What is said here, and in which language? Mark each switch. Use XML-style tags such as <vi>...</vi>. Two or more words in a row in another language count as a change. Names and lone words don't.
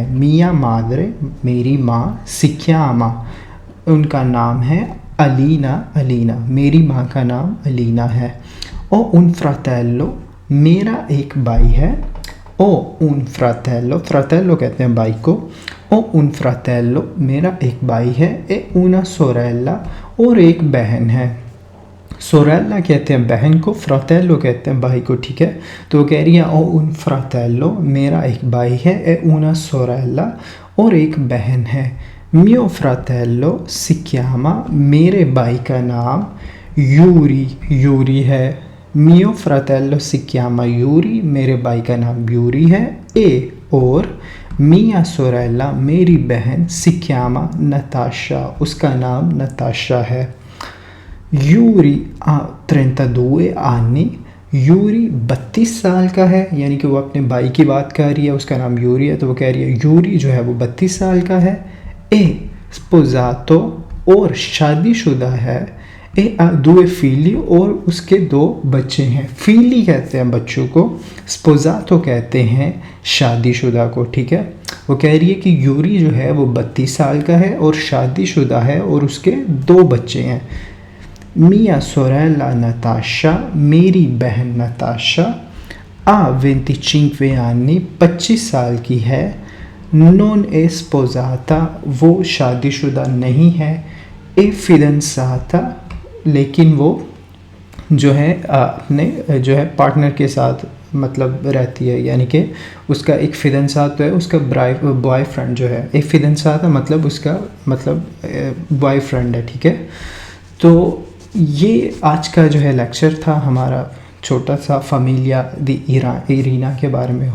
<it>mia madre,</it> <hi>मेरी माँ,</hi> <it>si chiama,</it> <hi>उनका नाम है अलीना, मेरी माँ का नाम अलीना है।</hi> <it>ho un fratello,</it> <hi>मेरा एक भाई है।</hi> <it>ho un fratello</it> <hi>कहते हैं भाई को।</hi> <it>ho un fratello,</it> <hi>मेरा एक भाई है।</hi> <it>ए una sorella,</it> <hi>और एक बहन है। सोरेला कहते हैं बहन को, फ्रातेल्लो कहते हैं भाई को, ठीक है। तो वो कह रही है</hi> <it>ho un fratello,</it> <hi>मेरा एक भाई है।</hi> <it>ए una sorella,</it> <hi>और एक बहन है।</hi> <it>mio fratello si chiama,</it> <hi>मेरे भाई का नाम यूरी है।</hi> <it>mio fratello si chiama</it> <hi>यूरी, मेरे भाई का नाम यूरी है। ए और</hi> <it>mia sorella,</it> <hi>मेरी बहन,</hi> <it>si chiama</it> <hi>नताशा, उसका नाम नताशा है। यूरी 32 anni, यूरी 32 साल का है, यानी कि वो अपने भाई की बात कर रही है, उसका नाम यूरी है, तो वो कह रही है यूरी जो है वो 32 साल का है।</hi> <it>è sposato,</it> <hi>और शादीशुदा है।</hi> <it>e due figli,</it> <hi>और उसके 2 बच्चे हैं। फीली कहते हैं बच्चों को, स्पोजातो कहते हैं शादीशुदा को, ठीक है। वो कह रही है कि यूरी जो है वो 32 साल का है और शादीशुदा है और उसके 2 बच्चे हैं।</hi> <it>mia sorella</it> <hi>नताशा, मेरी बहन नताशा,</hi> <it>ha 25 anni,</it> <hi>25 साल की है,</hi> <it>non è sposata,</it> <hi>वो शादीशुदा नहीं है,</hi> <it>è fidanzata,</it> <hi>लेकिन वो जो है अपने जो है पार्टनर के साथ मतलब रहती है, यानी कि उसका एक फिदनसात तो है, उसका बॉयफ्रेंड जो है, एक फिदनसात मतलब उसका मतलब बॉयफ्रेंड है, ठीक है। तो ये आज का जो है लेक्चर था हमारा, छोटा सा</hi> <it>famiglia di Irina</it> <hi>के बारे में।</hi>